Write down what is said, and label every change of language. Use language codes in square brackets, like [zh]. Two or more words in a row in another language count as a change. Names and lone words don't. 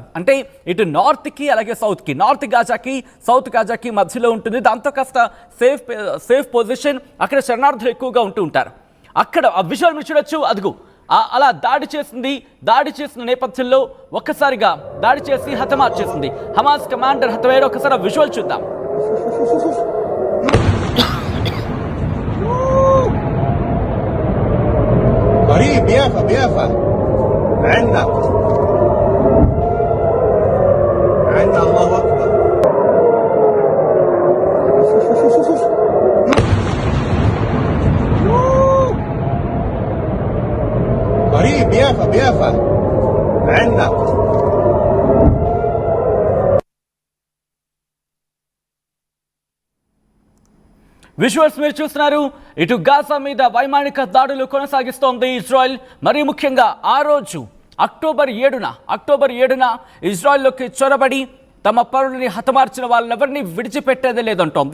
[te] అంటే ఇటు నార్త్కి అలాగే సౌత్కి, నార్త్ గాజాకి సౌత్ గాజాకి మధ్యలో ఉంటుంది. దాంతో కాస్త సేఫ్ పొజిషన్, అక్కడ శరణార్థులు ఎక్కువగా ఉంటారు. అక్కడ ఆ విజువల్ మీరు చూడొచ్చు. అదుగు అలా దాడి చేసిన నేపథ్యంలో ఒక్కసారిగా దాడి చేసి హతమార్చేసింది. హమాస్ కమాండర్ హతమయ్యాడు. ఒకసారి ఆ విజువల్ చూద్దాం. [ar] بيافا عندنا الله اكبر قريب بيافا عندنا. [te] విజువల్స్ మీరు చూస్తున్నారు. ఇటు గాజా మీద వైమానిక దాడులు కొనసాగిస్తోంది ఇజ్రాయెల్. మరీ ముఖ్యంగా ఆ రోజు అక్టోబర్ 7న ఇజ్రాయెల్లోకి చొరబడి తమ పౌరులని హతమార్చిన వాళ్ళెవరిని విడిచిపెట్టేదే లేదంటోంది.